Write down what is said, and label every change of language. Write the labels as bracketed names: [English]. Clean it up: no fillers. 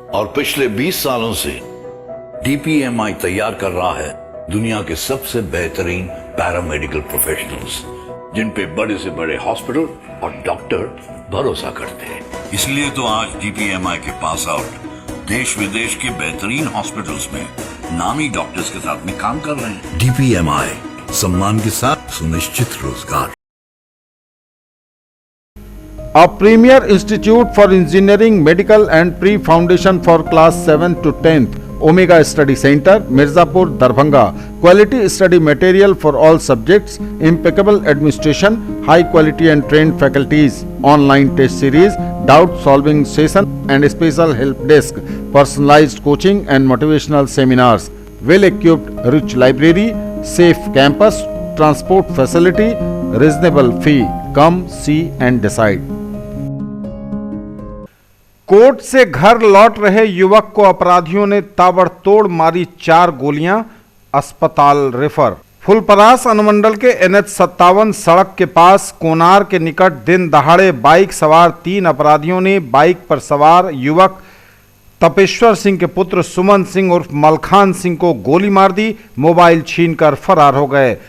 [Hindi] और पिछले 20 सालों से DPMI तैयार कर रहा है दुनिया के सबसे बेहतरीन पैरामेडिकल प्रोफेशनल्स, जिन पे बड़े से बड़े हॉस्पिटल और डॉक्टर भरोसा करते हैं। इसलिए तो आज DPMI के पास आउट देश विदेश के बेहतरीन हॉस्पिटल्स में नामी डॉक्टर्स के साथ में काम कर रहे हैं। DPMI, सम्मान के साथ सुनिश्चित रोजगार। [English] A premier institute for engineering, medical and pre-foundation for class 7 to 10th, Omega Study Center, Mirzapur, Darbhanga. Quality study material for all subjects, impeccable administration, high quality and trained faculties, online test series, doubt solving session and special help desk, personalized coaching and motivational seminars, well equipped rich library, safe campus, transport facility, reasonable fee. Come see and decide. [Hindi] Court से घर लौट रहे युवक को अपराधियों ने ताबड़तोड़ मारी 4 गोलियां, अस्पताल रेफर। फुलपरास अनुमंडल के NH57 सड़क के पास कोनार के निकट दिन दहाड़े बाइक सवार 3 अपराधियों ने बाइक पर सवार युवक तपेश्वर सिंह के पुत्र सुमन सिंह उर्फ मलखान सिंह को गोली मार दी, मोबाइल छीनकर फरार हो गए।